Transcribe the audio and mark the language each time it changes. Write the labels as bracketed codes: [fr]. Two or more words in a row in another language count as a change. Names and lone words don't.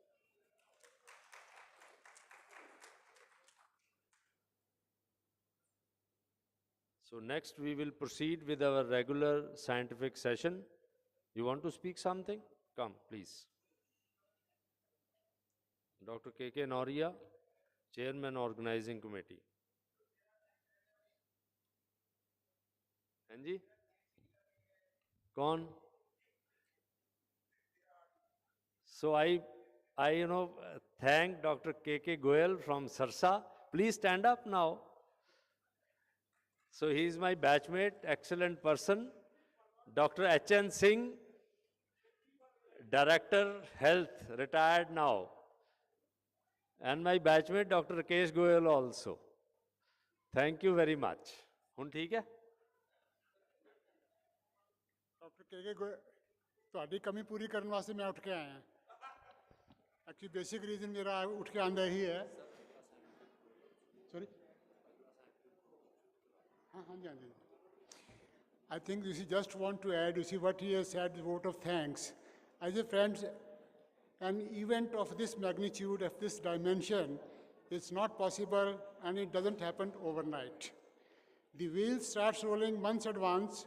[en] So next we will proceed with our regular scientific session. You want to speak something? Come, please. Dr. K.K. Noria, Chairman Organizing Committee. [pa] Anji? Kaun? [en] So I thank Dr. K.K. Goyal from Sarsa. Please stand up now. So he is my batchmate, excellent person. Dr. H.N. Singh, Director Health, retired now. And my batchmate, Dr. Rakesh Goyal also. Thank you very much. [pa] ਹੁਣ ਠੀਕ ਹੈ? डॉक्टर के गोयल ਤੁਹਾਡੀ ਕਮੀ ਪੂਰੀ ਕਰਨ ਵਾਸਤੇ ਮੈਂ ਉੱਠ ਕੇ ਆਇਆ [en] actually basic reason [pa] ਮੇਰਾ ਉੱਠ ਕੇ ਆਂਦਾ ਹੀ ਹੈ ਸੌਰੀ ਹਾਂ ਹਾਂਜੀ ਹਾਂਜੀ [en] I think you see, just want to add, you see what he has said, the vote of thanks. As a friend, an event of this magnitude, of this dimension, is not possible and it doesn't happen overnight. The wheel starts rolling months advance.